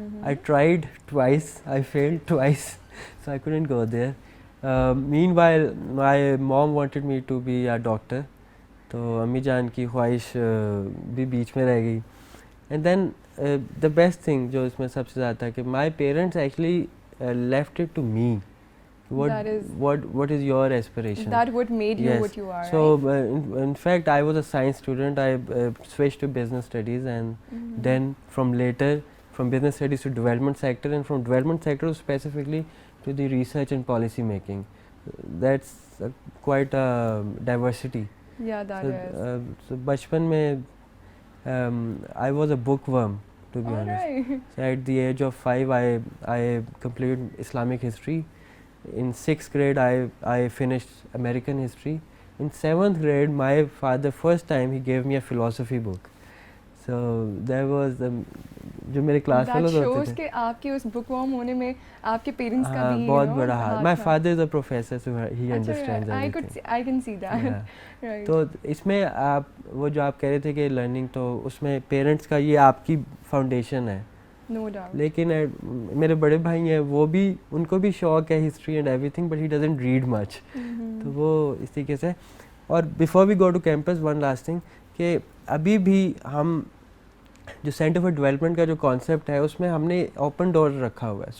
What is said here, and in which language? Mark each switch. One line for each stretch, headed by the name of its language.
English: I tried twice, I failed twice, so I couldn't go there. Meanwhile my mom wanted me to be a doctor,
Urdu: تو امی جان کی خواہش بھی بیچ میں رہ گئی.
English: And then the best thing
Urdu: جو اس میں سب سے زیادہ تھا کہ
English: my parents actually left it to me. What is your aspiration? That what made you Yes. what you are. So right? in fact I was a science student. I switched to business studies, and then from business studies to development sector, and from development sector specifically to the research and policy making. That's quite a diversity. Yeah, that is. So
Urdu: bachpan mein
English: I was a bookworm, to be honest. Alright. So at the age of 5 I completed Islamic history. In 6th grade I finished American history. In 7th grade my father first time he gave me a philosophy book. So there was
Urdu: جو میرے class fellows ہوتے تھے. کہ آپ کے اس بک warm ہونے میں آپ کے پیرنٹس کا بھی بہت بڑا ہاتھ.
English: My father is a professor, so he understands everything. I can see that. Right.
Urdu: تو اس میں آپ وہ جو آپ کہہ رہے تھے کہ لرننگ, تو اس میں پیرنٹس کا یہ آپ کی فاؤنڈیشن ہے.
English: No doubt.
Urdu: لیکن میرے بڑے بھائی ہیں, وہ بھی ان کو بھی شوق ہے
English: History and everything, but he doesn't read much.
Urdu: تو وہ اس طریقے سے. اور
English: before we go to campus one last thing
Urdu: کہ ابھی بھی ہم جو سینٹر فار ڈیولپمنٹ کا جو کانسیپٹ ہے اس میں ہم نے اوپن ڈور رکھا ہوا ہے.